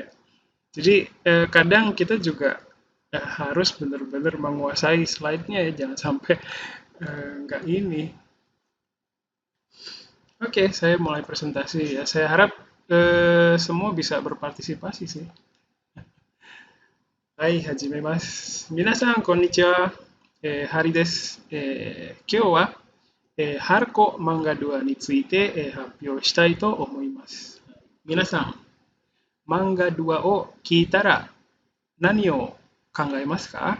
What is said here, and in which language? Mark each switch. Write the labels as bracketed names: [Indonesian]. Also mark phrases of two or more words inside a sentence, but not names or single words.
[Indonesian] Jadi kadang kita juga harus benar-benar menguasai slide-nya ya, jangan sampai nggak ini. Oke, saya mulai presentasi ya. Saya harap semua bisa berpartisipasi sih. Hai, [Japanese] hajimemasu. 皆さん、こんにちは. ハリです。今日は春子漫画ドアについて、発表したいと思います。皆さん、漫画ドアを聞いたら何を考えますか？